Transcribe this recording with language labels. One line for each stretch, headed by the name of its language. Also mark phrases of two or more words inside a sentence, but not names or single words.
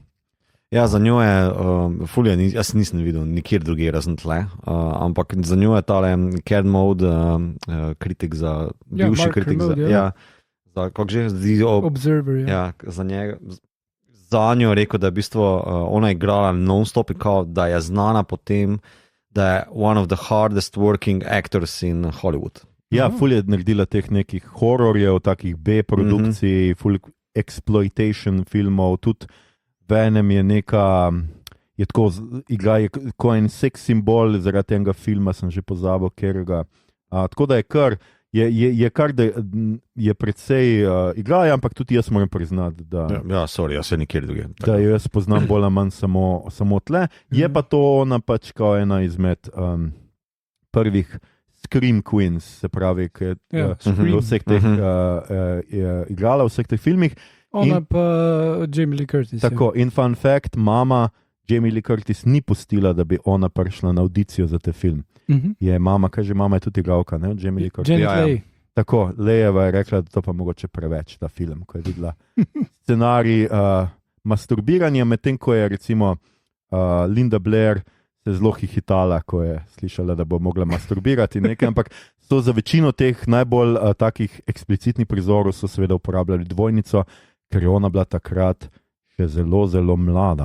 Slovenian: Ja, za njo je, jaz nisem videl nikjer drugje razen tle, ampak za njo je tale Ken Mode, kritik za, bivši kritik za, kako že, Observer, za njo rekel, da je v bistvu ona igrala non-stop in kao, da je znana po tem, da je
English: one of the hardest working actors in Hollywood.
Slovenian: Ja, ful je naredila teh nekih hororjev, takih B-produkcij, ful exploitation filmov, tudi Venom je je tako, igra je kot en seks simbol, zaradi tega filma sem že pozabil, ker ga. Tako da je kar, da je precej igra, ampak tudi jaz moram priznati, da. Jaz se nikjer drugje. Da jo jaz poznam bolj ali manj samo tle. Je pa to ona pač kao ena izmed prvih Scream Queens, se pravi, ki je vseh teh igrala v vseh teh filmih. Ona pa Jamie Lee Curtis. Tako, in
English: fun fact,
Slovenian: mama Jamie Lee Curtis ni pustila, da bi ona prišla na audicijo za te film. Je mama, mama je tudi igralka, ne, Jamie Lee Curtis. Tako, Lejeva je rekla, da to pa mogoče preveč, ta film, ko je videla scenarij masturbiranja, medtem ko je recimo Linda Blair se zelo hihitala, ko je slišala, da bo mogla masturbirati nekaj, ampak so za večino teh najbolj takih eksplicitnih prizorov so seveda uporabljali dvojnico, ker je ona bila takrat še zelo, zelo mlada.